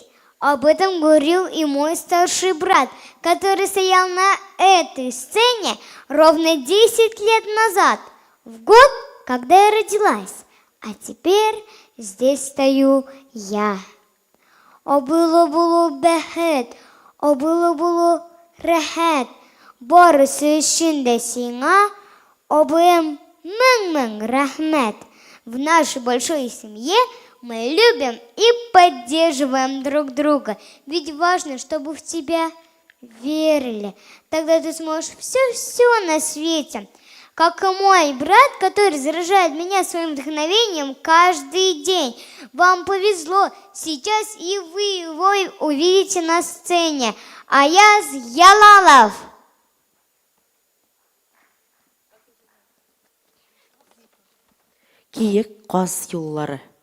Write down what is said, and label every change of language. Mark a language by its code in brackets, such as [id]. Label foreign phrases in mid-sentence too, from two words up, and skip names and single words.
[ru] Об этом говорил и мой старший брат, который стоял на этой сцене ровно 10 лет назад, в год, когда я родилась. А теперь здесь стою я. [tt] О было бәхет, о было рәхәт, барысы өчен дә сиңа, обым мың рәхмәт. [ru] В нашей большой семье мы любим и поддерживаем друг друга. Ведь важно, чтобы в тебя верили. Тогда ты сможешь все на свете. Как и мой брат, который заражает меня своим вдохновением каждый день. Вам повезло. Сейчас и вы его увидите на сцене. Аяз Ялалов. Киек қаз юллары.